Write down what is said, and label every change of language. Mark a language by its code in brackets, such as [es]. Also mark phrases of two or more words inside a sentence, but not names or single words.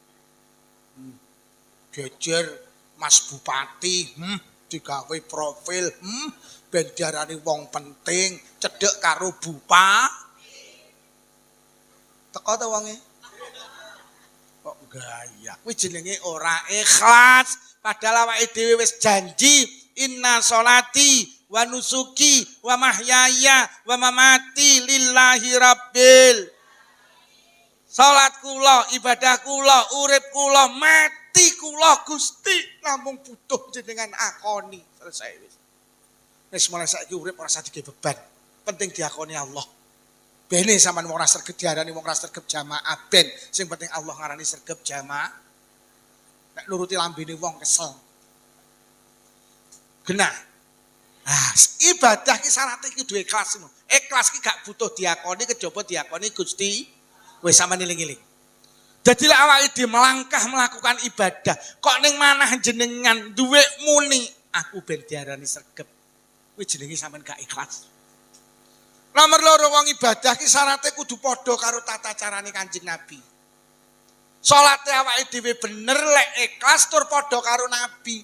[jv] Gejer Mas Bupati, digawe profil, ben diarani wong penting, cedhek karo Bupa. Teko to wonge? Kok gaya. Kuwi jenenge ora ikhlas, padahal awake dhewe wis janji [ar] إن صلاتي ونسكي ومحياي ومماتي لله رب. [jv] Salat kula, ibadah kula, urip kula, mati kula Gusti namung butuh jenengan akoni. Selesai wis. Wis mulai saiki urip ora usah dige beban. Penting diakoni Allah. Bene sampean wong ora sregep diarani wong ora sregep jamaah ben. Sing penting Allah ngarani sregep jamaah. Nek nuruti lambene wong kesel. Genah. Ah, ibadah ki syaratnya ki duwe ikhlas. Ikhlas ki gak butuh diakoni, kejaba diakoni Gusti. Wis sampeyan eling-eling. Dadi lek awake dhewe [id] melangkah melakukan ibadah, [jv] kok ning manah jenengan duwe muni, aku ben diarani sregep. Kuwi jenenge sampeyan gak ikhlas. Nomor loro wong ibadah ki syaratnya kudu padha karo tata carane Kanjeng Nabi. Salate awake dhewe bener lek ikhlas tur padha karo Nabi.